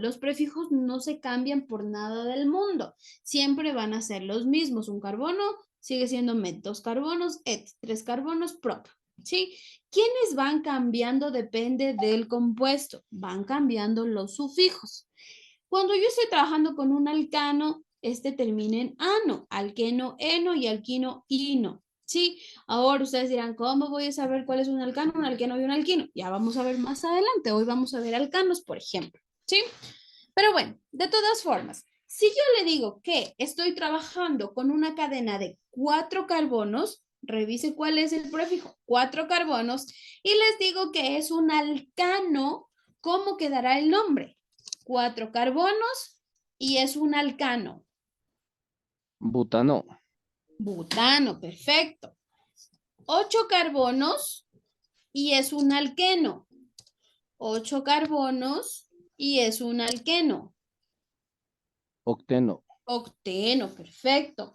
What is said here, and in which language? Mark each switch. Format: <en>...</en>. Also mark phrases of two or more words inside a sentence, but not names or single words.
<es>Los prefijos no se cambian por nada del mundo. Siempre van a ser los mismos. Un carbono sigue siendo met, dos carbonos, et, tres carbonos, prop. ¿Sí? ¿Quiénes van cambiando? Depende del compuesto. Van cambiando los sufijos. Cuando yo estoy trabajando con un alcano, este termina en ano, alqueno, eno y alquino, ino. ¿Sí? Ahora ustedes dirán, ¿cómo voy a saber cuál es un alcano, un alqueno y un alquino? Ya vamos a ver más adelante. Hoy vamos a ver alcanos, por ejemplo. ¿Sí? Pero bueno, de todas formas, si yo le digo que estoy trabajando con una cadena de 4 carbonos, revise cuál es el prefijo, 4 carbonos, y les digo que es un alcano, ¿cómo quedará el nombre? 4 carbonos y es un alcano. butano, Butano, perfecto. 8 carbonos y es un alqueno. 8 carbonos y es un alqueno. octeno, Octeno, perfecto.</es>